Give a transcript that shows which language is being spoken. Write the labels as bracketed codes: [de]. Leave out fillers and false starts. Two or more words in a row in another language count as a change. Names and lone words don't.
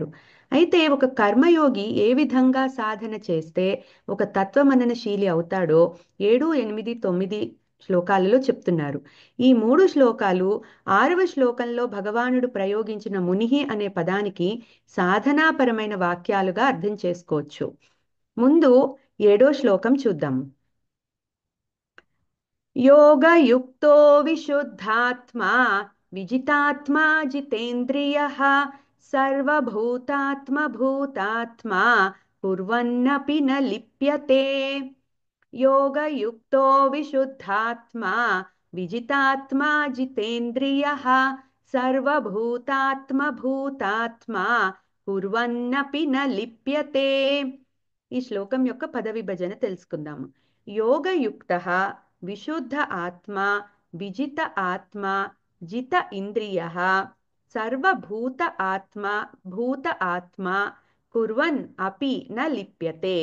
[te] అయితే ఒక కర్మయోగి ఏ విధంగా సాధన చేస్తే ఒక తత్వ మననశీలి అవుతాడో 7, 8, 9 శ్లోకాలలో చెప్తున్నారు. ఈ 3 శ్లోకాలు 6వ శ్లోకంలో భగవానుడు ప్రయోగించిన మునిహి అనే పదానికి సాధనాపరమైన వాక్యాలుగా అర్థం చేసుకోవచ్చు. ముందు 7వ శ్లోకం చూద్దాం. [sa] योगयुक्तो विशुद्धात्मा विजितात्मा जितेन्द्रियः सर्वभूतात्मभूतात्मा कुर्वन्नपि न लिप्यते. योगयुक्तो विशुद्धात्मा विजितात्मा जितेन्द्रियः सर्वभूतात्मभूतात्मा कुर्वन्नपि न लिप्यते. [te] ఈ శ్లోకం యొక్క పద విభజన తెలుసుకుందాము. [sa] యోగయుక్త విశుద్ధ ఆత్మ విజిత ఆత్మ జిత ఇంద్రియ సర్వభూత ఆత్మ భూత ఆత్మ కుర్వన్ అపి న లిప్యతే.